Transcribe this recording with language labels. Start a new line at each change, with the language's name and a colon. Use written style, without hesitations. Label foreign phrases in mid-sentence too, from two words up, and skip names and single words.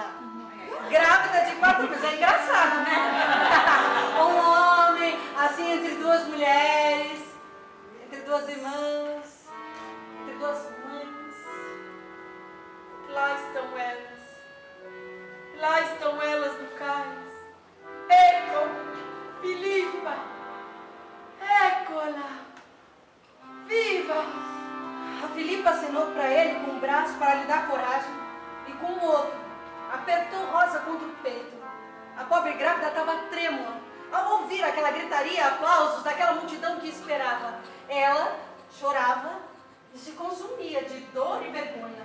Portuguese: Grávida de 4 meses. É engraçado, né? Um homem, assim, entre 2 mulheres, entre 2 irmãs, entre 2 mães. Lá estão elas. Lá estão elas no cais.
Italian: Ecco, Filipa. Eccola.
Portuguese: Viva! A Filipa acenou para ele com um braço para lhe dar coragem e com o outro apertou Rosa contra o peito. A pobre grávida estava trêmula ao ouvir aquela gritaria e aplausos daquela multidão que esperava. Ela chorava e se consumia de dor e vergonha.